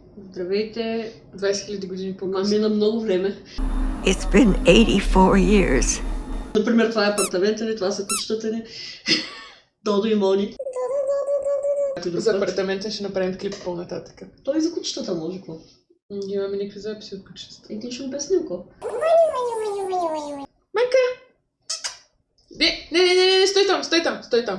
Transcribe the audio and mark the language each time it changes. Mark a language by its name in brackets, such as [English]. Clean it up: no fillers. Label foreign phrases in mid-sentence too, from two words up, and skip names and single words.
[Bulgarian] Здравейте. 20 000 години по-късно. Мина много време. [English] It's been 84 years. [Bulgarian] Например, това е апартамента ни, това са кучетата ни. Додо и Мони. За апартамента ще направим клип по-нататък. Той и за кучетата може какво. Нямаме никакви записи от кучетата. И ти ще обясним какво. Майка! Не, стой там.